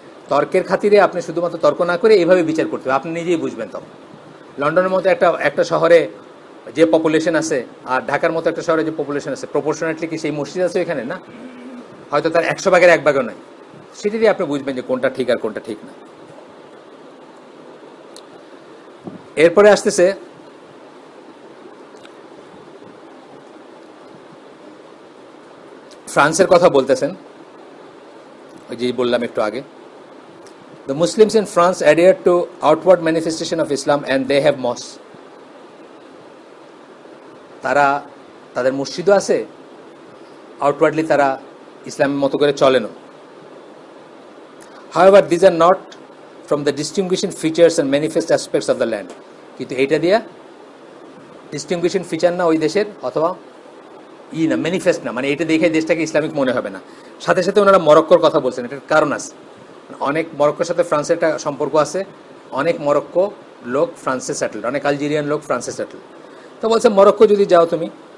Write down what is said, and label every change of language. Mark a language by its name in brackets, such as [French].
[Bangla] তর্কের খাতিরে আপনি শুধুমাত্র তর্ক না করে এইভাবে বিচার করতে হবে, আপনি নিজেই বুঝবেন তখন। লন্ডনের মতো একটা শহরে যে পপুলেশন আছে আর ঢাকার মতো একটা শহরে যে পপুলেশন আছে, প্রপোর্শনেটলি কি সেই মসজিদ আছে এখানে? না, হয়তো তার 100 ভাগের 1 ভাগও নাই। সেটা দিয়ে আপনি বুঝবেন যে কোনটা ঠিক আর কোনটা ঠিক না। এরপরে আসতেছে ফ্রান্সের কথা বলতেছেন, ওই যে বললাম একটু আগে, [English] the Muslims in France adhere to outward manifestation of Islam and they have mosques. [Bangla] তারা তাদের মসজিদও আছে, আউটওয়ার্ডলি তারা ইসলামের মতো করে চলেনও। [English] However, these are not from the distinguishing features and manifest aspects of the land. [Bangla] কিন্তু এইটা দিয়া ডিস্টিংগুইশিং ফিচার না ওই দেশের, অথবা না ম্যানিফেস্ট না, মানে এটা দেখে দেশটাকে ইসলামিক মনে হবে না। সাথে সাথে ওনারা মরক্কোর কথা বলছেন, এটার কারণ আছে। অনেক মরক্কোর সাথে ফ্রান্সের একটা সম্পর্ক আছে, অনেক মরক্কো লোক ফ্রান্সে সেটেল, অনেক আলজেরিয়ান লোক ফ্রান্সে সেটেল। তো বলছে মরক্কো যদি যাও তুমি,